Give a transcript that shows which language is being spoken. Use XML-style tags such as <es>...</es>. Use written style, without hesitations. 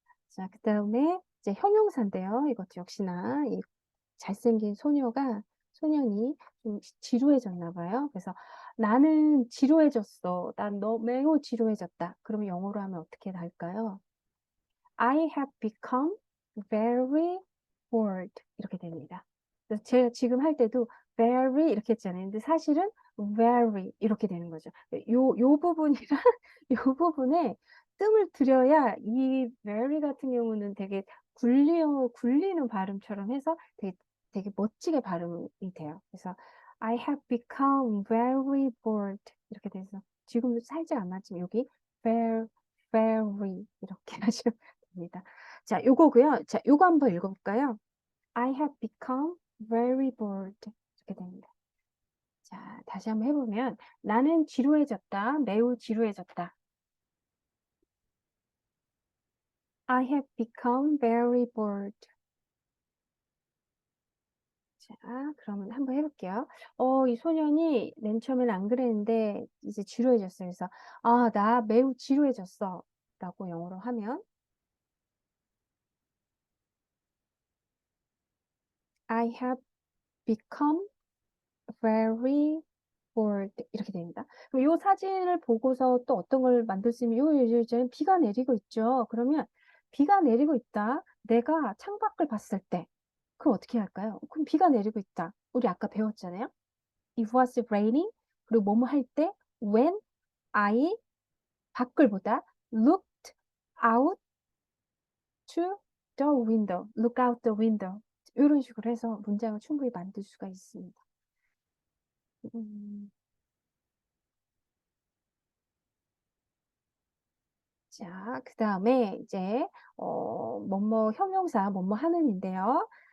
<ko>자, 그다음에 이제 형용사인데요. 이것도 역시나 이 잘생긴 소년이 좀 지루해졌나 봐요. 그래서 나는 지루해졌어. 난 매우 지루해졌다. 그러면 영어로 하면 어떻게 할까요?</ko> <en>I have become very bored.</en> <ko>이렇게 됩니다. 그래서 제가 지금 할 때도 very 이렇게 했잖아요. 근데 사실은 very 이렇게 되는 거죠. 요 부분이랑 요 부분에 뜸을 들여야 이 very 같은 경우는 되게 굴리는 발음처럼 해서 되게 멋지게 발음이 돼요. 그래서</ko> <en>I have become very bored</en> <ko>이렇게 돼서 지금도 살짝 안 맞지만 여기 very 이렇게 하시면 됩니다. 자, 요거고요. 자, 요거 한번 읽어볼까요?</ko> <en>I have become very bored.</en> <ko>이렇게 됩니다. 자, 다시 한번 해보면 나는 지루해졌다. 매우 지루해졌다.</ko> <en>I have become very bored.</en> <ko>자, 그러면 한번 해볼게요. 이 소년이 맨 처음엔 안 그랬는데 이제 지루해졌어요. 그래서 나 매우 지루해졌어. 라고 영어로 하면</ko> <en>I have become very bored</en> <ko>이렇게 됩니다. 그럼 이 사진을 보고서 또 어떤 걸 만들 수 있으면 요즘 비가 내리고 있죠. 그러면 비가 내리고 있다. 내가 창밖을 봤을 때 그럼 어떻게 할까요? 그럼 비가 내리고 있다. 우리 아까 배웠잖아요.</ko> <en>It was raining.</en> <ko>그리고 뭐뭐 할 때</ko> <en>when I</en> <ko>밖을 보다</ko> <en>looked out to the window. look out the window.</en> <ko>이런 식으로 해서 문장을 충분히 만들 수가 있습니다. 자, 그 다음에 이제, 뭐뭐 형용사, 뭐뭐 하는인데요.</ko>